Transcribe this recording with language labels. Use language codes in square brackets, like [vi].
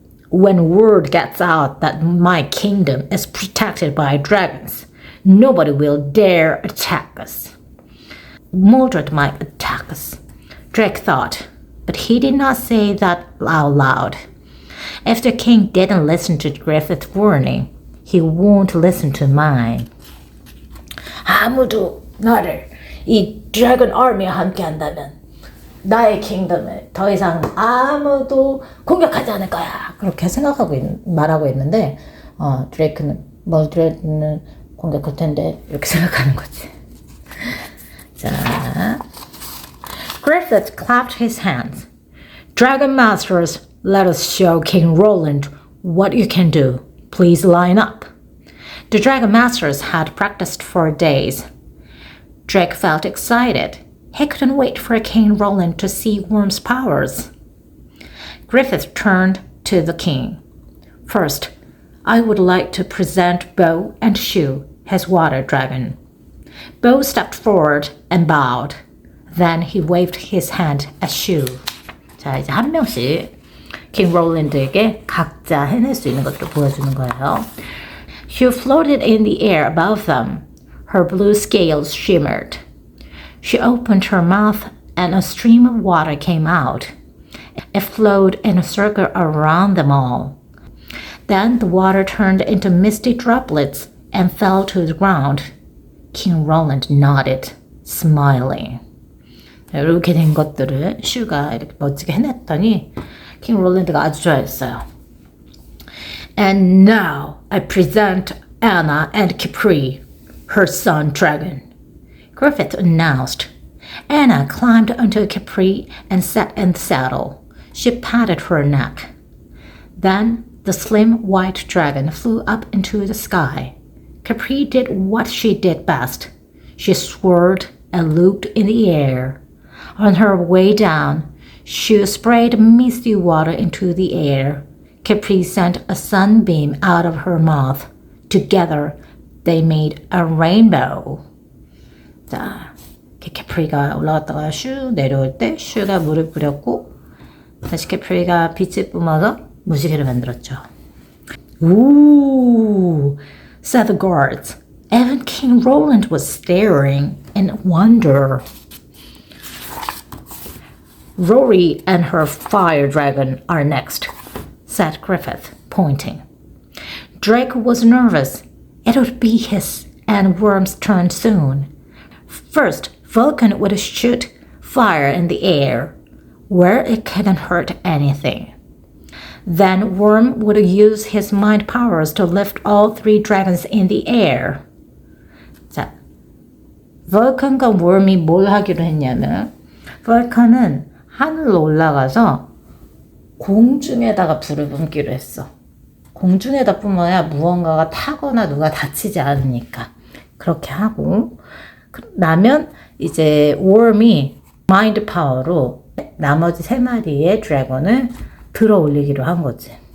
[en] When word gets out that my kingdom is protected by dragons, nobody will dare attack us. Mordred might attack us, Drake thought, but he did not say that out loud. If the king didn't listen to Griffith's warning, he won't listen to mine. [ko] 아무도 나를 이 드래곤 아미와 함께 한다면 나의 킹덤을 더 이상 아무도 공격하지 않을 거야. 그렇게 생각하고 말하고 있는데 드레이크는 머드레드는 공격할 텐데 이렇게 생각하는 거지. [en] 자, Griffith clapped his hands. Dragon Masters, let us show King Roland what you can do. Please line up. The Dragon Masters had practiced for days. Drake felt excited. He couldn't wait for King Roland to see Worm's powers. Griffith turned to the king. First, I would like to present Bo and Shu, his water dragon. Bo stepped forward and bowed. Then he waved his hand at Shu. [ko] 자, 이제 한 명씩 킹 롤랜드에게 각자 해낼 수 있는 것들을 보여주는 거예요. [en] Shu floated in the air above them. Her blue scales shimmered. She opened her mouth and a stream of water came out. It flowed in a circle around them all. Then the water turned into misty droplets and fell to the ground. King Roland nodded, smiling. [ko] 이렇게 된 것들을 슈가 이렇게 멋지게 해냈더니 킹 롤랜드가 아주 좋아했어요. [en] And now I present Anna and Capri, her son dragon, Griffith announced. Anna climbed onto Capri and sat in the saddle. She patted her neck. Then the slim white dragon flew up into the sky. Capri did what she did best. She swirled and looped in the air. On her way down, she sprayed misty water into the air. Capri sent a sunbeam out of her mouth. Together, they made a rainbow. [ko] 자, 캐프리가 올라갔다가 슈 내려올 때 슈가 물을 뿌렸고 다시 캐프리가 빛을 뿜어서 무지개를 만들었죠. [en] Ooh, said the guards. Even King Roland was staring in wonder. Rory and her fire dragon are next, said Griffith, pointing. Drake was nervous. It would be his and Worm's turn soon. First, Vulcan would shoot fire in the air, where it couldn't hurt anything. Then Worm would use his mind powers to lift all three dragons in the air. [ko] 자, Vulcan과 Worm이 뭘 하기로 했냐면 Vulcan은 하늘로 올라가서 공중에다가 불을 뿜기로 했어. 공중에다 뿜어야 무언가가 타거나 누가 다치지 않으니까. 그렇게 하고 나면 이제 웜이 마인드 파워로 나머지 세 마리의 드래곤을 들어 올리기로 한 거지.